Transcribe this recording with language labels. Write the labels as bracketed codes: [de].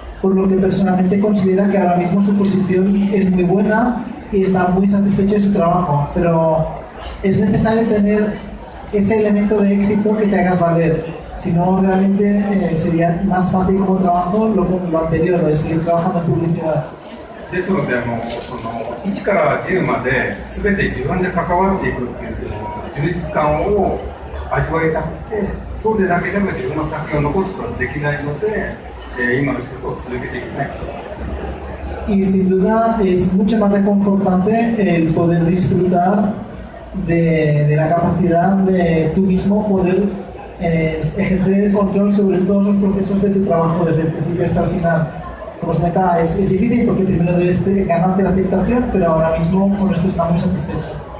[es] por lo que personalmente considera que ahora mismo su posición es muy buena y está muy satisfecho de su trabajo, pero es necesario tener ese elemento de éxito que te hagas valer, si no realmente sería más fácil como trabajo lo anterior, de seguir trabajando en publicidad. [ja] ですので1から10まで全て自分で関わっていくっていうその充実感を味わいたくて、そうでなければ自分の作品を残すことができないので、今の仕事を続けていきたい。 [es] Y sin duda es mucho más reconfortante el poder disfrutar de la capacidad de tú mismo poder ejercer el control sobre todos los procesos de tu trabajo desde el principio hasta el final. Como os comentaba, es difícil porque primero debes ganarte la aceptación, pero ahora mismo con esto está muy satisfecho.